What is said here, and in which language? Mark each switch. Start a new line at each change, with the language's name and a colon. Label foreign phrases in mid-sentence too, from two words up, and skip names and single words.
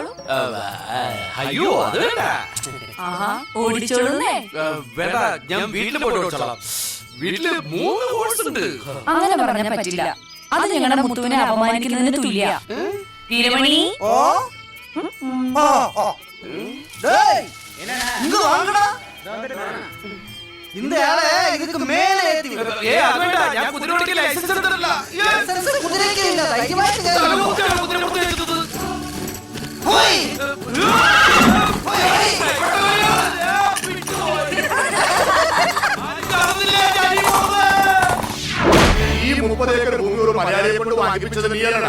Malayalam: അയ്യോ അത് വേണ്ട. ആഹാ, ഓടിച്ചോളൂന്നേ. വേണ്ട, ഞാൻ വീട്ടിൽ പോയിട്ട് ഓടിച്ചോളാം. വീട്ടില് 3 ഹോഴ്സ് ഉണ്ട്. അങ്ങനെ പറഞ്ഞാൽ പറ്റില്ല. അത് ഞങ്ങളുടെ മുത്തുവിനെ അപമാനിക്കുന്നതിന് തുല്യ. വീരമണി,
Tamil: ഓ ഓ ഓ டேய் இங்க வாங்கடா. இந்த ஆளே இதுக்கு மேலே ஏத்தி விடு.
Malayalam: അത് വേണ്ട, ഞാൻ കുതിര ഓടിക്കാൻ ലൈസൻസ് എടുത്തിട്ടില്ല. ലൈസൻസ് കുതിരയ്ക്ക് ഇല്ല, ധൈര്യമായിട്ട് കേറ്. കുതിര എടുത്തത്. ഹോയ് ഹോയ്. ഈ 30 ഏക്കർ ഭൂമി ഒരു മലയാളിയെ കൊണ്ട് വാങ്ങിപ്പിച്ചത് നീയല്ലടാ.